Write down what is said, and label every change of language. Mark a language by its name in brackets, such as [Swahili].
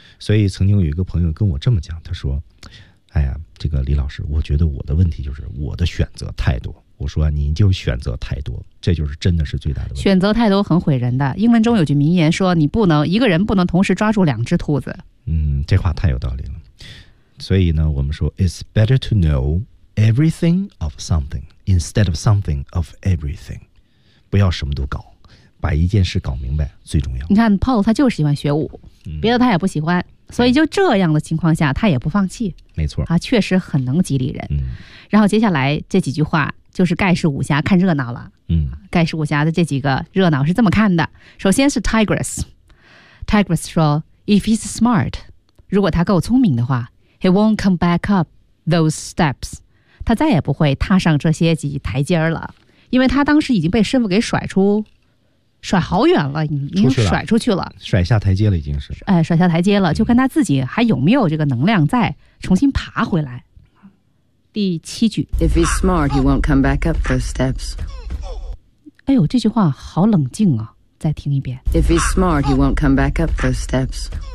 [Chinese] 所以曾经有一个朋友跟我这么讲，他说，哎呀，这个李老师，我觉得我的问题就是我的选择太多。我说你就选择太多，这就是真的是最大的问题。选择太多很毁人的。英文中有句名言说，你不能一个人不能同时抓住两只兔子。嗯，这话太有道理了。所以呢，我们说 [English] It's better to know everything of something instead of something of everything. [Chinese] 不要什么都搞，把一件事搞明白最重要。你看 Paul 他就是喜欢学武、嗯、别的他也不喜欢，所以就这样的情况下他也不放弃。没错啊，确实很能激励人、嗯、然后接下来这几句话就是盖世武侠看热闹了。嗯，盖世武侠的这几个热闹是这么看的。首先是 Tigress 说 [English] If he's smart, [Chinese] 如果他够聪明的话， [English] He won't come back up those steps, [Chinese] 他再也不会踏上这些几台阶了，因为他当时已经被师傅给甩好远了，已经甩出去了，甩下台阶了，已经是。哎，甩下台阶了，就看他自己还有没有这个能量再重新爬回来。第七句 [English] ，If he's smart, he won't come back up those steps. [Chinese] 哎呦，这句话好冷静啊！再听一遍 [English] ，If he's smart, he won't come back up those steps.